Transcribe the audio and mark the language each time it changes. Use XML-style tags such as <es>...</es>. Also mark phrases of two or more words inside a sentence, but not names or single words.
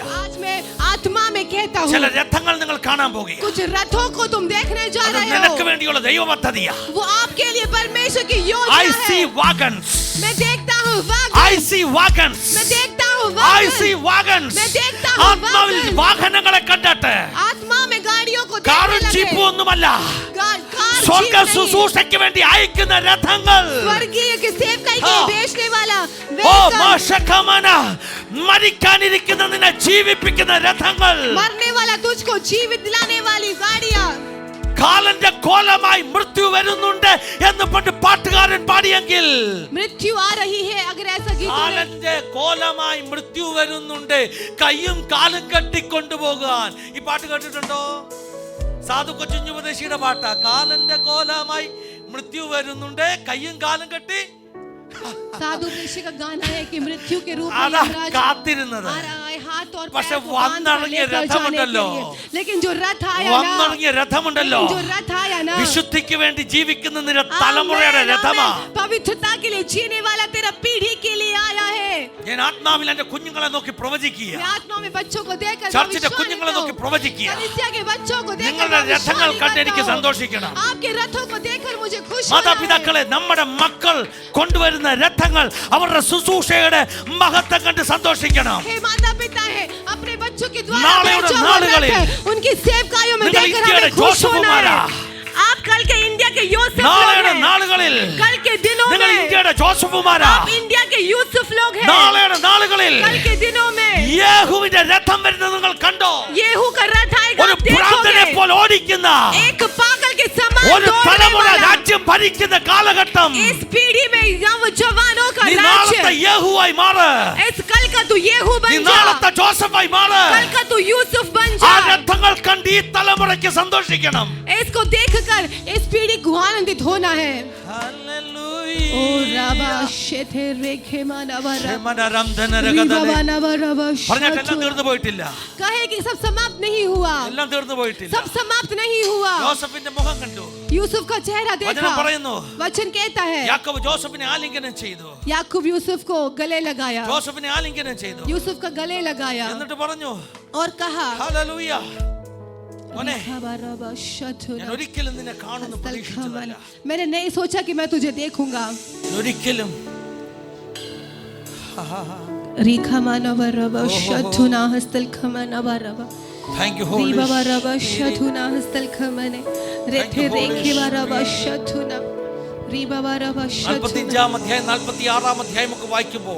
<hi>आज मैं आत्मा में कहता</hi> <ml>ചില</ml> <hi>हूँ,</hi> <ml>രഥങ്ങൾ നിങ്ങൾ കാണാൻ പോകുക.</ml> <hi>कुछ रथों को तुम देखने जा</hi> <ml>അത്</ml> <hi>रहे</hi> <ml>നിനക്ക്</ml> <hi>हो.</hi> <ml>വേണ്ടിയുള്ള ദൈവ പദ്ധതിയാ.</ml> <hi>वो आपके लिए परमेश्वर की</hi> <en>I</en> <hi>योजना</hi> <en>see</en> <hi>है.</hi> <en>wagons.</en> <hi>मैं देखता हूँ वागन.</hi> <en>I see wagons.</en> <hi>मैं देखता हूँ</hi> <en>I</en> <hi>वागन.</hi> <en>see wagons.</en> <hi>मैं देखता हूँ</hi> <ml>ആത്മാവിൽ</ml> <hi>वागन.</hi> <ml>വാഹനങ്ങളെ കണ്ടിട്ട്</ml> <hi>आत्मा में गाड़ियों को</hi> <ml>കാറും</ml> <hi>देखने लगे.</hi> <ml>ജീപ്പും ഒന്നുമല്ല,</ml> <hi>कार</hi> <ml>സ്വർഗ</ml> <hi>जीप नहीं.</hi> <ml>ശുശ്രൂഷയ്ക്ക് വേണ്ടി അയക്കുന്ന രഥങ്ങൾ.</ml> <hi>स्वर्गीय के सेवकाई के हाँ. लिए भेजने वाला ഓ vehicle.</hi> <ml>മോശകമന, മരിക്കാനിരിക്കുന്ന നിന്നെ ജീവിപ്പിക്കുന്ന രഥങ്ങൾ.</ml> <hi>मरने वाला तुझको जीवित दिलाने वाली गाड़ियां.</hi> <ml>കാലന്റെ കോലമായി മൃത്യു വരുന്നുണ്ട് എന്ന് പണ്ട് പാട്ടുകാരൻ പാടിയെങ്കിൽ,</ml> <hi>मृत्यु आ रही है अगर ऐसा गीत हो.</hi> <ml>കാലന്റെ കോലമായി മൃത്യു വരുന്നുണ്ട്, കയ്യും കാലും കെട്ടിക്കൊണ്ടുപോകാൻ. ഈ പാട്ട് കേട്ടിട്ടുണ്ടോ? സാധു കൊച്ചുപദേശിയുടെ പാട്ടാ. കാലന്റെ കോലമായി മൃത്യു വരുന്നുണ്ട്, കയ്യും കാലും കെട്ടി.</ml> <hi>साधु ऋषि का गाना है कि मृत्यु के रूप में</hi> <ml>അതാ</ml> <hi>यमराज</hi> <ml>കാത്തിരുന്നത്.</ml> <hi>आ रहा है, हाथ और</hi> <ml>പക്ഷെ</ml> <hi>पैर को बांध कर</hi> <ml>വന്നിറങ്ങിയ</ml> <hi>लेकर जाने के</hi> <ml>രഥമുണ്ടല്ലോ,</ml> <hi>लिए. लेकिन जो रथ आया ना,</hi> <ml>വന്നിറങ്ങിയ രഥമുണ്ടല്ലോ,</ml> <hi>लेकिन जो रथ आया ना,</hi> <ml>വിശുദ്ധിക്ക് വേണ്ടി ജീവിക്കുന്ന നിന്റെ</ml> <hi>आमीन,</hi> <ml>തലമുറയുടെ രഥമാ.</ml> <hi>आमीन. पवित्रता के लिए जीने वाला तेरा पीढ़ी के लिए आया है.</hi> <ml>ഞാൻ ആത്മാവിൽ എന്റെ കുഞ്ഞുങ്ങളെ നോക്കി പ്രവചിക്കുക.</ml> <hi>मैं आत्मा में बच्चों को देखकर</hi> <ml>ചർച്ചിന്റെ</ml> <hi>भविष्यवाणी</hi> <ml>കുഞ്ഞുങ്ങളെ നോക്കി</ml> <hi>करूं.</hi> <ml>പ്രവചിക്കുക.</ml> <hi>कलीसिया के बच्चों को देखकर</hi> <ml>നിങ്ങളുടെ രഥങ്ങൾ</ml> <hi>भविष्यवाणी</hi> <ml>കണ്ട് എനിക്ക്</ml> <hi>करता हूं.</hi> <ml>സന്തോഷിക്കണം.</ml> <hi>आपके रथों को देखकर मुझे खुश होना है.</hi> <ml>മാതാപിതാക്കളെ, നമ്മുടെ മക്കൾ കൊണ്ടുവരുന്ന രഥങ്ങൾ അവരുടെ ശുശ്രൂഷയുടെ മഹത്വം കണ്ട് സന്തോഷിക്കണം.</ml> <hi>हे माता पिता है, अपने बच्चों के द्वारा</hi> <ml>നാളെയുടെ</ml> <hi>भेजा हुआ</hi> <ml>നാളുകളിൽ</ml> <hi>रथ है, उनकी सेवकाइयों में</hi> <ml>നിങ്ങൾ</ml> <hi>देखकर</hi> <ml>ഇന്ത്യയുടെ</ml> <hi>हमें खुश होना है.</hi> <ml>ജോസഫുമാരാ.</ml> <hi>आप कल के इंडिया के यूसुफ लोग</hi> <ml>നാളെയുടെ</ml> <hi>हैं.</hi> <ml>നാളുകളിൽ</ml> <hi>कल के दिनों</hi> <ml>നിങ്ങൾ</ml> <hi>में</hi> <ml>ഇന്ത്യയുടെ ജോസഫുമാരാ.</ml> <hi>आप इंडिया के यूसुफ लोग हैं.</hi> <ml>നാളെയുടെ നാളുകളിൽ</ml> <hi>कल के दिनों में</hi> <ml>യേഹൂവിന്റെ രഥം വരുന്നത് നിങ്ങൾ കണ്ടോ?</ml> <hi>येहू का रथ आएगा,</hi> <ml>ഒരു</ml> <hi>आप</hi> <ml>ഭ്രാന്തനെ</ml> <hi>देखोगे.</hi> <ml>പോലെ ഓടിക്കുന്ന</ml> <hi>एक पागल के समान</hi> <ml>ഒരു</ml> <hi>दौड़ने</hi> <ml>തലമുറ</ml> <hi>वाला.</hi> <ml>രാജ്യം ഭരിക്കുന്ന കാലഘട്ടം.</ml> <hi>इस पीढ़ी में जवानों का</hi> <ml>നീ</ml> <hi>राज्य.</hi> <ml>നാളത്തെ യേഹൂവായി മാറ്.</ml> <hi>इस कल का तू येहू</hi> <ml>നീ</ml> <hi>बन जा.</hi> <ml>നാളത്തെ ജോസഫായി മാറ്.</ml> <hi>कल का तू यूसुफ बन</hi> <ml>ആ</ml> <hi>जा.</hi> <ml>രഥങ്ങൾ കണ്ട് ഈ തലമുറയ്ക്ക് സന്തോഷിക്കണം.</ml> <hi>इसको देखकर इस पीढ़ी को आनंदित होना है. ओ राबा शेथे रेखे मानवरा रिवावानवरवा</hi> <ml>പറഞ്ഞിട്ടെല്ലാം തീർന്നു പോയിട്ടില്ല.</ml> <hi>कहे कि सब समाप्त नहीं हुआ.</hi> <ml>എല്ലാം തീർന്നു പോയിട്ടില്ല.</ml> <hi>सब समाप्त नहीं हुआ.</hi> <ml>ജോസഫിന്റെ മുഖം കണ്ടു.</ml> <hi>यूसुफ का चेहरा देखा.</hi> <ml>വചനം പറയുന്നു,</ml> <hi>वचन कहता है</hi> <ml>യാക്കോബ് ജോസഫിനെ ആലിംഗനം ചെയ്തു.</ml> <hi>याकूब यूसुफ को गले लगाया.</hi> <ml>ജോസഫിനെ ആലിംഗനം ചെയ്തു.</ml> <hi>यूसुफ का गले लगाया</hi> <ml>എന്നിട്ട് പറഞ്ഞു,</ml> <hi>और कहा</hi> <ml>ഹല്ലേലൂയ, മോനെ, खबरवा शतुना ഞാൻ ഒരിക്കലും നിന്നെ കാണുന്നു പ്രതീക്ഷിച്ചതല്ല.</ml> <hi>मैंने नहीं सोचा कि मैं तुझे देखूंगा.</hi> <ml>ഒരിക്കലും रिखा मानवरवा शतुना हस्तल खमनवरवा</ml> <en>Thank you, Holy Riba Spirit. baraba shathuna hastalkhamane. Rethe Holy rekhe baraba shathuna. Riba baraba shathuna.</en> <hi>45 अध्याय 46 अध्याय में वाक्यമ്പോൾ</hi>